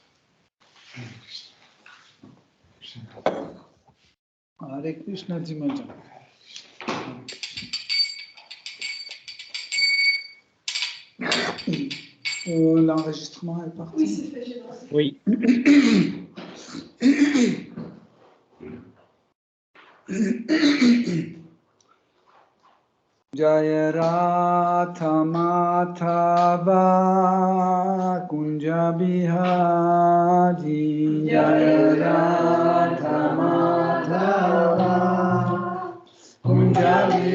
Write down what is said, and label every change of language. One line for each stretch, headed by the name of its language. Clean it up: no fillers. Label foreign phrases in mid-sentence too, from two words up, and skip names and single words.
Sanskrit: Hare Krishna, Jimajan.
French: L'enregistrement est parti. Oui, c'est fait, j'ai lancé. Oui.
Sanskrit: Jaya Ratha Madhava Kunja Bihari Jaya Ratha Madhava Kunja